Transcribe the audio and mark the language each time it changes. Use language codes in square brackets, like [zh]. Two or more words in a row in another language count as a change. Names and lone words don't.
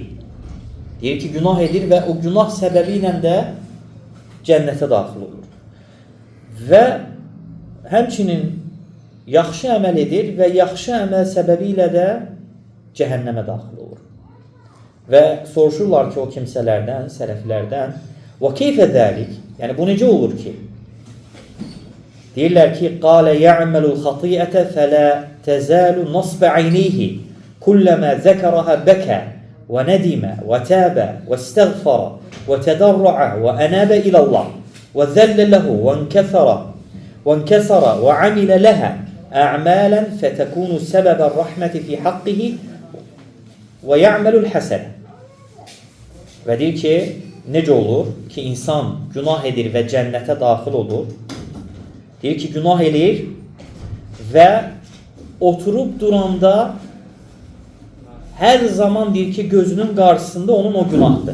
[az] Deyir ki, günah edir və o günah səbəbi ilə də cənnətə daxil olur. Və həmçinin yaxşı əməl edir və yaxşı əməl səbəbi ilə də cəhənnəmə daxil olur. Və soruşurlar ki, o kimsələrdən, sələflərdən, [ar] وَكَيْفَ ذَلِكَ [az] Yəni, bu necə olur ki? Deyirlər ki, [ar] قَالَ يَعْمَلُ الْخَطِيئَةَ فَلَا تَزَالُ نَصْبَ عَيْنِيهِ كُلَّمَا ذَكَرَهَا بَكَى وَنَدِمَ وَتَابَ وَاسْتَغْفَرَ وَتَدَرَّعَ وَأَنَابَ إِلَى اللَّهِ وَذَلَّ لَهُ وَانْكَسَرَ وَعَمِلَ لَهَا أَعْمَالًا فَتَكُونُ سَبَبَ الرَّحْمَةِ فِي حَقِّهِ وَيَعْمَلُ الْحَسَنَ [az] Və deyir ki, necə olur ki, insan günah edir və cənnətə daxil olur? Deyir ki, günah edir və oturub duranda hər zaman deyir ki, gözünün qarşısında onun o günahdır.